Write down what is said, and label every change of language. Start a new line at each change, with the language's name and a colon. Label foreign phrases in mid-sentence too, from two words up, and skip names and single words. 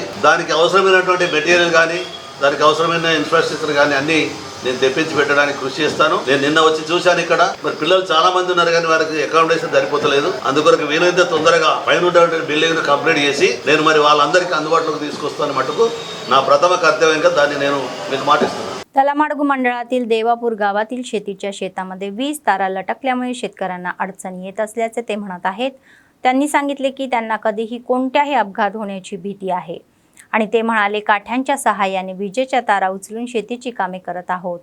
Telugu: దానికి అవసరమైనటువంటి మెటీరియల్ కానీ, దానికి అవసరమైన ఇన్ఫ్రాస్ట్రక్చర్ కానీ అన్నీ నేను తెప్పించి పెట్టడానికి కృషి చేస్తాను. నేను నిన్న వచ్చి చూశాను ఇక్కడ మరి పిల్లలు చాలా మంది ఉన్నారు కానీ వారికి అకామిడేషన్ సరిపోతలేదు. అందుకొరకు వీలైతే తొందరగా పైన ఉన్నటువంటి
English: building complete
Telugu: చేసి నేను మరి వాళ్ళందరికీ అందుబాటులోకి తీసుకొస్తాను. మటుకు నా प्रथम कर्तव्యంగా దాన్ని నేను మీకు మాటిస్తున్నాను.
Marathi: तलामाडगू मंडळातील देवापूर गावातील शेतीच्या शेतामध्ये 20 तारा लटकल्यामुळे शेतकऱ्यांना अडचणी येत असल्याचे ते म्हणत आहेत. त्यांनी सांगितले की त्यांना कधीही कोणत्याही अपघात होण्याची भीती आहे आणि ते म्हणाले काठ्यांच्या सहाय्याने विजेच्या तारा उचलून शेतीची कामे करत आहोत.